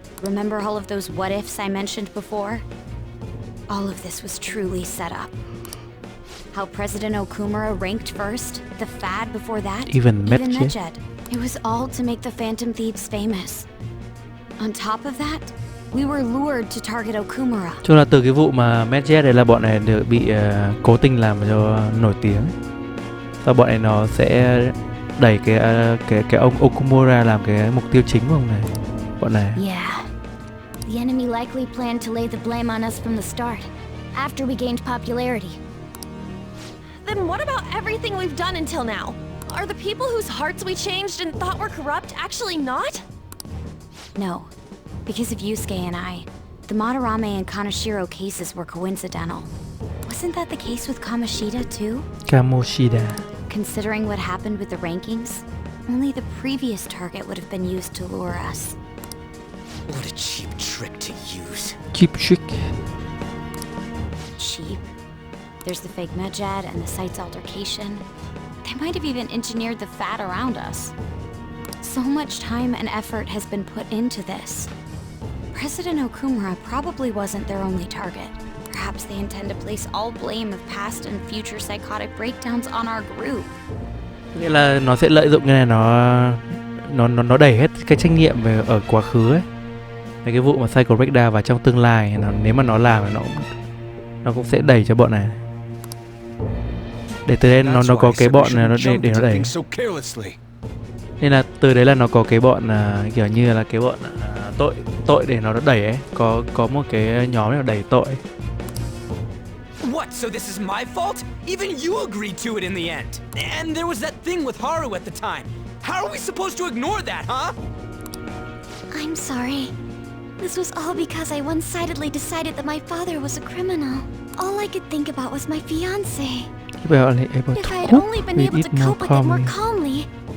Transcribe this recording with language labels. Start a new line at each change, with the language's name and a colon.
English: Remember all of those what-ifs I mentioned before? All of this was truly set up. How President Okumura ranked first, the fad before that, Even Medjed. Medjed. It was all to make the Phantom Thieves famous. On top of that, we were lured to target Okumura.
Vietnamese: Chung là từ cái vụ mà Medjed đấy là bọn này được bị cố tình làm cho nổi tiếng. Sau bọn này nó sẽ đẩy cái ông Okumura làm cái mục tiêu chính của ông này. Bọn này.
English: Yeah. The enemy likely planned to lay the blame on us from the start, after we gained popularity. Then what about everything we've done until now? Are the people whose hearts we changed and thought were corrupt actually not? No, because of Yusuke and I, the Madarame and Kaneshiro cases were coincidental. Wasn't that the case with Kamoshida too? Kamoshida. Considering what happened with the rankings, only the previous target would have been used to lure us. What a cheap trick to use. Cheap trick. Cheap? There's the fake Medjed and the site's altercation. They might have even engineered the fad around us. So much time and effort has been put into this. President Okumura probably wasn't their only target. Perhaps they intend to place all blame of past and future psychotic breakdowns on our group.
Vietnamese: Nghĩa là nó sẽ lợi dụng cái này, nó đẩy hết cái trách nhiệm về ở quá khứ ấy. Cái vụ mà
English: psycho breakdown
Vietnamese: vào trong tương lai, nếu mà nó làm thì nó cũng sẽ đẩy cho bọn này. Để từ đây nó có cái bọn này để nó đẩy. Nên là từ đấy là nó có cái bọn kiểu như là cái bọn tội để nó đẩy ấy, có một cái nhóm nào đẩy tội.
English: What? So this is my fault? Even you agreed to it in the end. And there was that thing with Haru at the time. How are we supposed to ignore that, huh? I'm sorry. This was all because I one-sidedly decided that my father was a criminal. All I could think about was my fiancé. If I had only been able to cope with it more calmly.